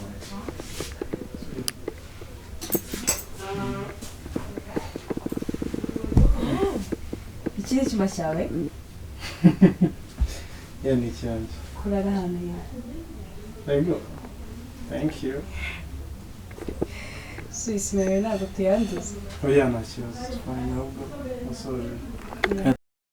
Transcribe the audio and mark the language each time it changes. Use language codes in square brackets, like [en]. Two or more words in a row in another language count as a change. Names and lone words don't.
[rw] Iki ni cyuma cyawe? Yeah, ni cyanjye. Kurara hano ya. [en] There you go. Thank you. [rw] Sisi mewe ntabwo tuyanduza. [en] Oh yeah, [rw] nta kibazo. Fine, ahubwo nasoje.